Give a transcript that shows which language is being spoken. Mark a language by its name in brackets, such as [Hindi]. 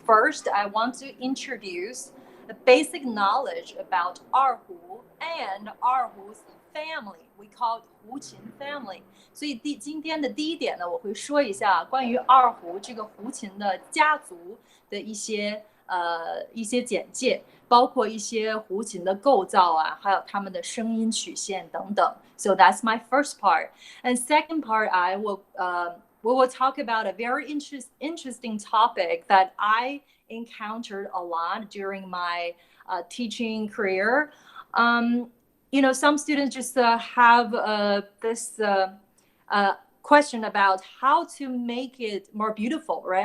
[English] First, I want to introduce the basic knowledge about Erhu and Erhu's family. We call it Huqin family. [Chinese] 所以今天的第一点呢，我会说一下关于二胡这个胡琴的家族的一些一些简介，包括一些胡琴的构造啊，还有它们的声音曲线等等。 [English] So that's my first part. And second part, we will talk about a very interesting topic that I encountered a lot during my teaching career. Some students just have this question about how to make it more beautiful, right?